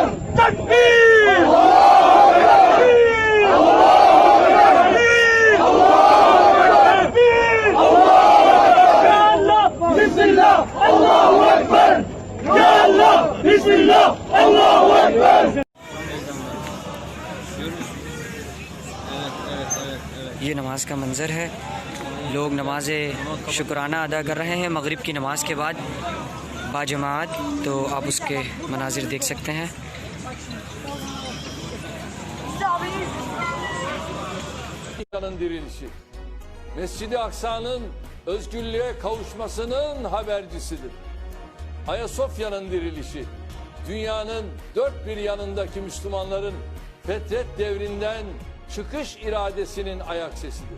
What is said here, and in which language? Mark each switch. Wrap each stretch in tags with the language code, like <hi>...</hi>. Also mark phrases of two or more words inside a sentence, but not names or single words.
<tr>Tekbir! Allahu Ekber! Allahu Ekber! Allahu Ekber! Allahu Ekber! Bismillah, Allahu Ekber. Ya Allah, Bismillah, Allahu Ekber.</tr> <ur>یہ نماز کا منظر ہے. لوگ نماز شکرانہ ادا کر رہے ہیں مغرب کی نماز کے بعد باجماعت. تو آپ اس کے مناظر دیکھ سکتے ہیں.</ur> <tr>Dirilişi, Mescid-i Aksa'nın özgürlüğe kavuşmasının habercisidir. Ayasofya'nın dirilişi, dünyanın dört bir yanındaki Müslümanların fetret devrinden çıkış iradesinin ayak sesidir.</tr>